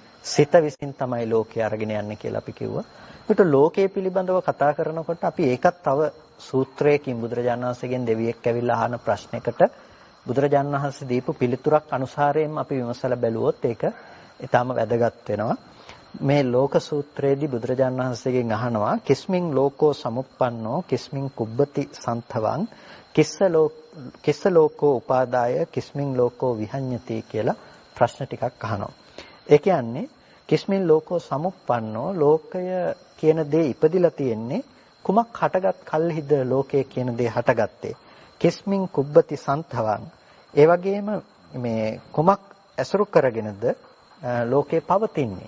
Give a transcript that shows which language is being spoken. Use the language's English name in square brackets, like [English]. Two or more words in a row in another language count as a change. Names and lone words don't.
[Sinhala] සිත විසින් තමයි ලෝකය අරගෙන යන්නේ කියලා අපි කිව්වා. ඒකට ලෝකයේ පිළිබඳව කතා කරනකොට අපි ඒකත් තව සූත්‍රයකින් බුදුරජාණන් වහන්සේගෙන් දෙවියෙක් ඇවිල්ලා අහන ප්‍රශ්නයකට බුදුරජාණන් වහන්සේ දීපු පිළිතුරක් අනුසාරයෙන් අපි විමසලා බැලුවොත් ඒක ඊටාම වැදගත් වෙනවා. මේ ලෝක සූත්‍රයේදී බුදුරජාණන් වහන්සේගෙන් අහනවා [Pali] කිස්මින් ලෝකෝ සමුප්පන්නෝ කිස්මින් කුබ්බති සන්තවං කිස්ස ලෝකෝ උපාදාය කිස්මින් ලෝකෝ විහඤ්ඤති [Sinhala] කියලා ප්‍රශ්න ටිකක් අහනවා. ඒ කියන්නේ [Pali] කිස්මින් ලෝකෝ සමුප්පන්නෝ [Sinhala] ලෝකය කියන දේ ඉපදිලා තියෙන්නේ කුමක් හටගත් කල්හිද ලෝකය කියන දේ හටගත්තේ. [Pali] කිස්මින් කුබ්බති සන්තවං [Sinhala] ඒ වගේම මේ කුමක් ඇසුරු කරගෙනද ලෝකේ පවතින්නේ.